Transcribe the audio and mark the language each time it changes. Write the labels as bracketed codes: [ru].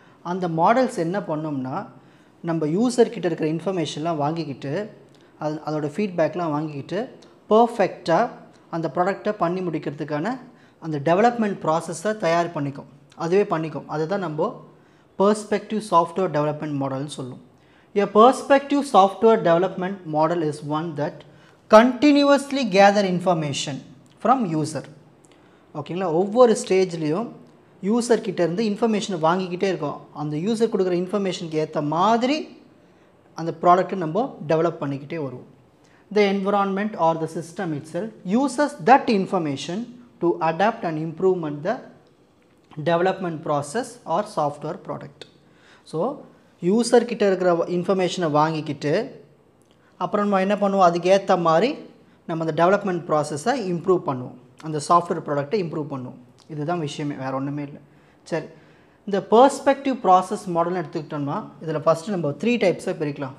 [ta] அந்த மாடல்ஸ் என்ன பண்ணோம்னா, நம்ம யூசர்கிட்ட இருக்கிற இன்ஃபர்மேஷன்லாம் வாங்கிக்கிட்டு அதோட ஃபீட்பேக்லாம் வாங்கிக்கிட்டு பர்ஃபெக்டாக அந்த ப்ராடக்டை பண்ணி முடிக்கிறதுக்கான அந்த டெவலப்மெண்ட் ப்ராசஸை தயார் பண்ணிக்கும், அதுவே பண்ணிக்கும். அதுதான் நம்ம பெர்ஸ்பெக்டிவ் சாஃப்ட்வேர் டெவலப்மெண்ட் மாடல்னு சொல்லுவோம். [en] A perspective software development model is one that continuously gather information from user. [ta] ஓகேங்களா, ஒவ்வொரு ஸ்டேஜ்லேயும் யூசர்கிட்ட இருந்து இன்ஃபர்மேஷனை வாங்கிக்கிட்டே இருக்கோம். அந்த யூசர் கொடுக்குற இன்ஃபர்மேஷனுக்கு ஏற்ற மாதிரி அந்த ப்ராடக்ட்டை நம்ம டெவலப் பண்ணிக்கிட்டே வருவோம். [en] The environment or the system itself uses that information to adapt and improve the development process or software product. [ta] So யூசர்கிட்ட இருக்கிற இன்ஃபர்மேஷனை வாங்கிக்கிட்டு அப்புறம் நம்ம என்ன பண்ணுவோம், அதுக்கு ஏற்ற மாதிரி நம்ம அந்த டெவலப்மெண்ட் ப்ராசஸை இம்ப்ரூவ் பண்ணுவோம், அந்த சாஃப்ட்வேர் ப்ராடக்ட்டை இம்ப்ரூவ் பண்ணுவோம். இதுதான் விஷயமே, வேறு ஒன்றுமே இல்லை. சரி, இந்த பெர்ஸ்பெக்டிவ் ப்ராசஸ் மாடல்னு எடுத்துக்கிட்டோம்னா இதில் ஃபஸ்ட்டு நம்ம 3 டைப்ஸாக பிரிக்கலாம்.